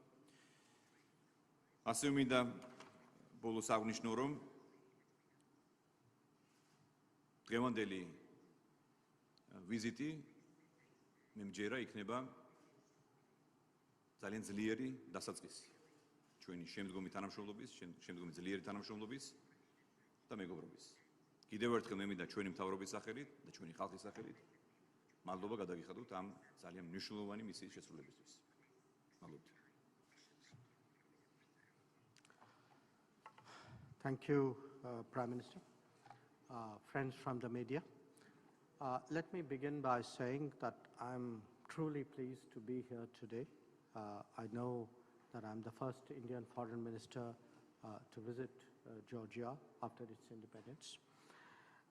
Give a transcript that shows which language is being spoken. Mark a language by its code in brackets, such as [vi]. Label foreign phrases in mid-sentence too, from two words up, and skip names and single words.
[ka] ასევე მინდა ბოლოს აღვნიშნო, რომ დღევანდელი ვიზიტი მე მჯერა იქნება ძალიან ძლიერი დასაწყისი ჩვენი შემდგომი თანამშრომლობის, შემდგომი ძლიერი თანამშრომლობის და მეგობრობის. კიდევ ერთხელ მე მინდა ჩვენი მთავრობის სახელით და ჩვენი ხალხის სახელით მადლობა გადაგიხადოთ ამ ძალიან მნიშვნელოვანი მისიის შესრულებისთვის. მადლობთ. [en] Thank you, Prime Minister. Friends from the media, let me begin by saying that I'm truly pleased to be here today. I know that I'm the first Indian foreign minister to visit Georgia after its independence.